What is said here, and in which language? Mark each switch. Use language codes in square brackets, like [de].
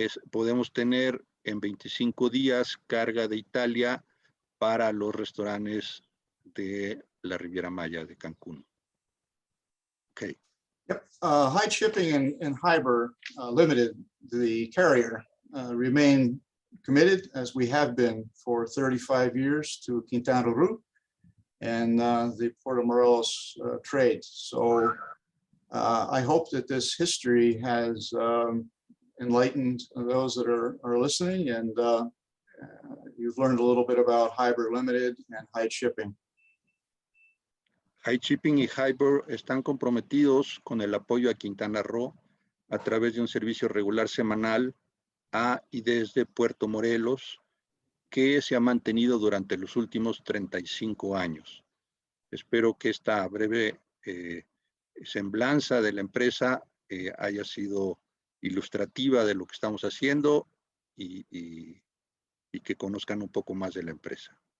[es] Podemos tener en 25 días carga de Italia para los restaurantes de la Riviera Maya de Cancún. [en] Okay. Yep. Hyde Shipping and Hyber Limited, the carrier, remain committed, as we have been for 35 years, to Quintana Roo and the Port of Morelos trade. So I hope that this history has enlightened those that are listening, and you've learned a little bit about Hyber Limited and Hyde Shipping. [es] Hyde Shipping y Hyber están comprometidos con el apoyo a Quintana Roo a través de un servicio regular semanal a y desde Puerto Morelos, que se ha mantenido durante los últimos 35 años. Espero que esta breve semblanza de la empresa haya sido ilustrativa de lo que estamos haciendo y que conozcan un poco más de la empresa.